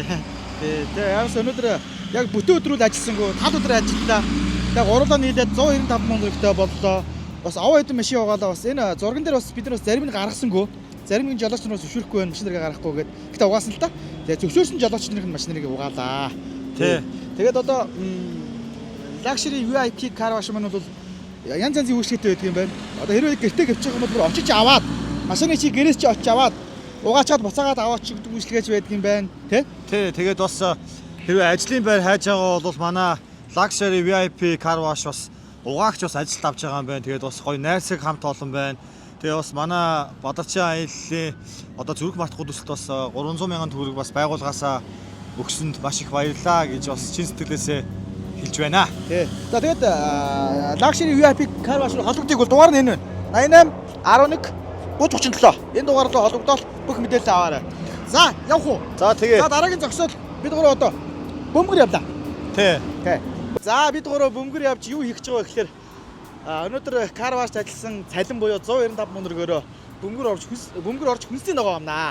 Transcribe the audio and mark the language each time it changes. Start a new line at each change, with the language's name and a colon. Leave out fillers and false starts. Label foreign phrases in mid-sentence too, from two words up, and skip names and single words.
Mongolian: Тэгээ яас өнөөдөр яг бүтэн өдрүүл ажилласангүй тал өдөр ажиллалаа. Тэгээ гурлаа нийлээд 195 сая төгрөгтэй боллоо. Бас аваа хэдэн машин угаалаа бас энэ зурган дээр бас бид нар бас зарим нь гаргасангүй. Зарим нь жолооч нараас зөвшөөрөхгүй байна. Машин дээрээ гаргахгүй гээд. Гэтэ угаасан л та. Тэгээ зөвшөөрсөн жолооч нарын машин нарыг угаалаа. Тий. Тэгээд одоо
English: luxury VIP car wash
Mongolian: маань бол янз янзын үйлчлэгтэй байдаг юм байна. Одоо хэрвээ гэртээ гівчих юм бол бүр очиж аваад машины чи гэрээс чи очиж аваад угаачаад буцаагаад аваач гэдэг үйлчлэгэж байдаг юм байна. Тэ? Тий, тэгээд бас хэрвээ ажлын байр хайж байгаа бол манай
English: luxury VIP car wash
Mongolian: бас угаагч бас ажилд авч байгаа юм байна. Тэгээд бас гоё найрсаг хамт олон байна. Тэгээ бас манай Бадарчин аяллаа одоо зүрх мартахгүй төсөлд бас 300 мянган төгрөг бас байгуулгаасаа өгсөнд маш их баярлалаа гэж бас чин сэтгэлээсээ хэлж байна. Тий. За тэгээд
English: luxury VIP car wash
Mongolian: холбогдыг бол дугаар нь энэ байна. 88 11 3037. Энэ дугаар руу холбогдоод бүх мэдээлэл аваарай. За, явах уу? За тэгээ. За дараагийн зогсоод бид гурав одоо бөмбөр явлаа. Тий. Тий. За бид гурав бөмбөр явж юу хийх гэж байгаа гэхээр өнөөдөр
English: car wash
Mongolian: ажилласан цалин буюу 195 сая төгрөгөөр бөмбөр орж хүнсний ногоо амнаа.